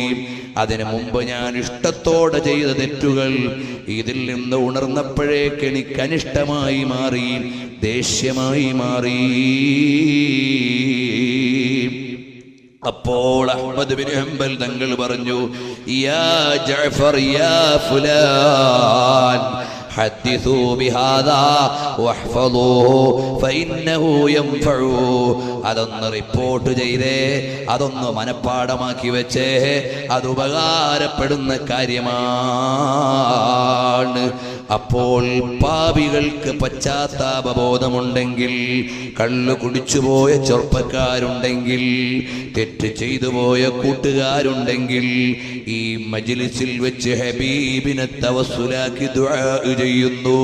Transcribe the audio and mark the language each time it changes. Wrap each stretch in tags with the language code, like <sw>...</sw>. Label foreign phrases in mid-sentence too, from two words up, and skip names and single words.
<ml>അതിനു മുമ്പ് ഞാൻ ഇഷ്ടത്തോടെ ചെയ്ത തെറ്റുകൾ ഇതിൽ നിന്ന് ഉണർന്നപ്പോഴേക്ക് എനിക്ക് അനിഷ്ടമായി മാറി, ദേഷ്യമായി മാറി. അപ്പോൾ അഹ്മദ് ബിൻ ഹംബൽ തങ്ങൾ പറഞ്ഞു,</ml> <ar>يا جعفر يا فلان حدثوا بهذا واحفظوه فإنه ينفعه.</ar> <ml>അതൊന്ന് റിപ്പോർട്ട് ചെയ്തേ, അതൊന്ന് മനപ്പാടമാക്കി വെച്ചേ, അത് ഉപകാരപ്പെടുന്ന കാര്യമാണ്. അപ്പോൾ പാപികൾക്ക് പശ്ചാത്താപബോധമുണ്ടെങ്കിൽ, കള്ളു കുടിച്ചുപോയ ചെറുപ്പക്കാരുണ്ടെങ്കിൽ, തെറ്റ് ചെയ്തു പോയ കൂട്ടുകാരുണ്ടെങ്കിൽ, ഈ മജ്ലിസിൽ വെച്ച് ഹബീബിനെ തവസ്സുലാക്കി ദുആ ചെയ്യുന്നു.</ml>